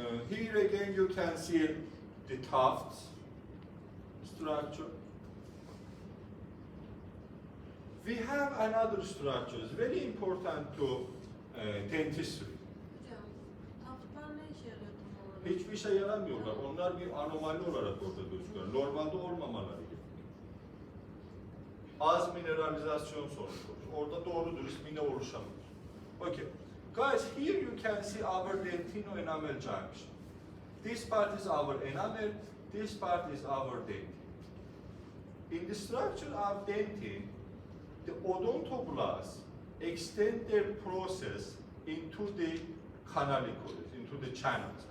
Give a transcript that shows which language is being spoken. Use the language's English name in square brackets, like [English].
[English] Here again you can see the tufts structure. We have another structure, it's very important to dentistry. [Turkish] Hocam, taftlar ne işe yarıyor tam olarak? Hiçbir şey yaramıyorlar. Onlar bir anomali olarak orada gözüküyor. Normalde olmamaları gerekiyor. Az mineralizasyon sonucu olur. Orada doğru dürüst mine oluşamıyor. [English] Okay. Guys, here you can see our dentino-enamel junction. This part is our enamel, this part is our dentin. In the structure of dentin, the odontoblasts extend their process into the canalicules, into the channels.